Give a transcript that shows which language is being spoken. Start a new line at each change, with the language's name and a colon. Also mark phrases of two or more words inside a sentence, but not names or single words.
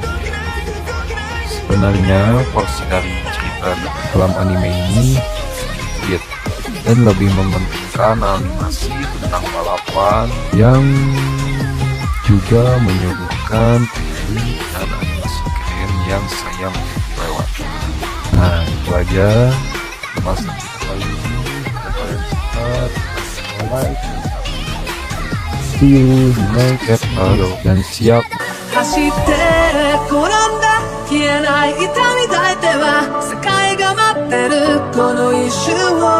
Indonesian: Sebenarnya porsi dari cerita dalam anime ini sedikit dan lebih mementingkan animasi tentang balapan yang juga menyuguhkan teknik dan animasi keren yang saya lewati. Nah itu aja masa kita kali ini.
English: See you di next video
Indonesian: dan siap
Japanese: 走って転んだ消えない痛み抱いては世界が待ってるこの一瞬を